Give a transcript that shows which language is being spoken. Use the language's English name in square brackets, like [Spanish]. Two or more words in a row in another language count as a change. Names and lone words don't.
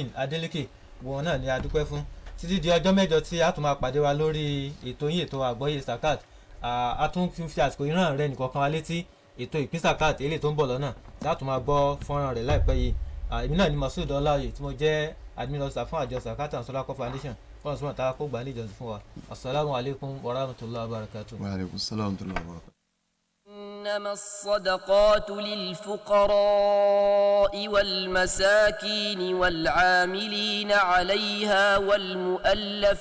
[Yoruba] Adeleke wọn náà ni a dúpẹ́ fún títí di ọjọ́ mẹ́jọ tí a tún máa pàdé wa lórí ètò yín ètò àgbọ́yé sakat a tún fi àsìkò ìran rẹ nìkọ̀ọ̀kan wa létí ètò ìpín sakat eléyìí tó ń bọ̀ lọ́nà tí a tún máa gbọ́ fọ́nrán rẹ̀ láìpẹ́ yìí èmi náà ni Masud Ọláoyè tí mo jẹ́ [English] admin officer [Yoruba] fún àjọ sakat and solar foundation fún ọ̀sán tá a kó gbà ní ìjọsìn fún wa [Arabic] السلام عليكم ورحمة الله وبركاته. وعليكم السلام ورحمة الله وبركاته. إنما الصدقات للفقراء والمساكين والعاملين عليها والمؤلف